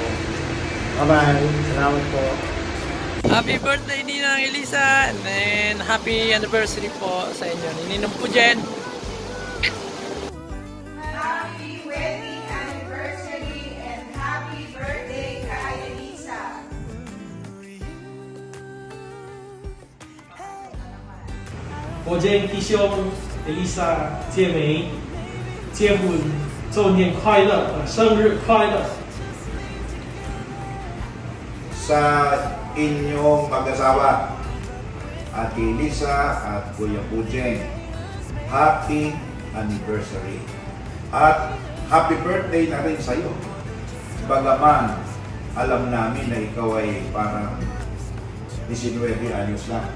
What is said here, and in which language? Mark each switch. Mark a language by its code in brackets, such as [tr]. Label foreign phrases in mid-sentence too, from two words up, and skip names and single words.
[tl] Bye-bye. Salamat po. [en] Happy birthday Ninang Elisa. And then happy anniversary [tl] po sa inyo. Ninong po Jen. [en] Happy wedding anniversary and happy birthday kay Elisa. [zh] 我今弟兄 Elisa 姐妹结婚周年快乐，生日快乐！ [tl] Sa inyong mag-asawa, Ate Lisa at Kuya Pujeng, [en] happy anniversary. [tl] At [en] happy birthday [tl] na rin sa iyo. Bagaman, alam namin na ikaw ay parang 19 anyos lang.